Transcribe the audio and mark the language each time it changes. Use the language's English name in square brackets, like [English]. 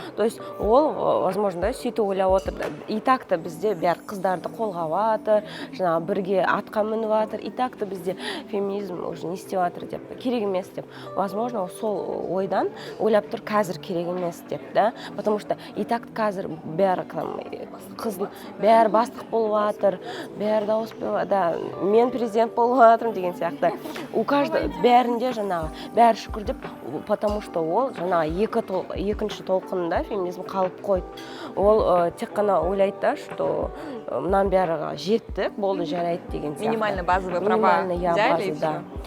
[Russian] То есть [Kazakh] ол, [Russian] возможно, [Kazakh] сөйтіп ойлап отыр. [Russian] И так-то [Kazakh] бізде бәрі қыздарды қолға алатыр, жаңағы бірге атқа мініп атыр. [Russian] И так-то [Kazakh] бізде феминизм уже не істеп атыр деп, керек емес деп. [Russian] Возможно, [Kazakh] сол ойдан ойлап тұр, қазір керек емес деп, да? [Russian] Потому что и так [Kazakh] қазір бәрі қыздың бәрі бастық болып атыр, бәрі дауыс беріп, да, мен президент болып атырмын деген сияқты. [Russian] У каждого [Kazakh] бәрінде жаңағы бәрі шүкір деп, [Russian] потому что [Kazakh] ол жаңағы екінші толқынында феминизм қалып қойды. Ол тек қана ойлайды да, что мынан бәрі жеттік, болды жарайды деген сияқты. [Russian] Минимальный базовый права взяли и все.